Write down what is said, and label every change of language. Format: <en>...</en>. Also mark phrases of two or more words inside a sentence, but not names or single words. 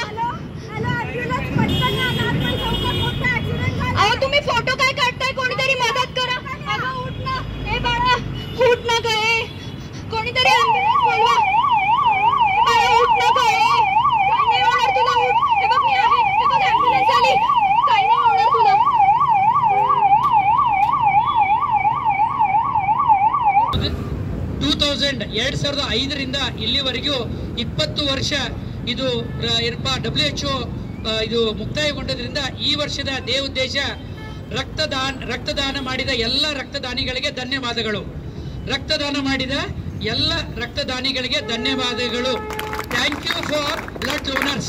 <mr>हॅलो ॲम्ब्युलन्स, पटकन या, नाथपै चौकात मोठा ॲक्सिडेंट झाला। अहो तुम्ही फोटो काय काढताय? कोणीतरी मदत करा। अगं उठ ना, ए बाळा उठ ना काय, कोणीतरी ॲम्ब्युलन्स बोलवा। बाळा उठ ना काय, काही नाही होणार तुला, उठ, हे बघ मी आहे, हे बघ ॲम्ब्युलन्स आली, काही नाही होणार तुला।</mr> <kn>2005ರಿಂದ ಇಲ್ಲಿವರೆಗೂ 20 ವರ್ಷ ಇದು WHO ಇದು ಮುಕ್ತಾಯಗೊಂಡದ್ರಿಂದ ಈ ವರ್ಷದ ದೇವೋದ್ದೇಶ ರಕ್ತದಾನ ಮಾಡಿದ ಎಲ್ಲ ರಕ್ತದಾನಿಗಳಿಗೆ ಧನ್ಯವಾದಗಳು, ರಕ್ತದಾನ ಮಾಡಿದ ಎಲ್ಲ ರಕ್ತದಾನಿಗಳಿಗೆ ಧನ್ಯವಾದಗಳು,</kn> <en>thank you for blood donors.</en>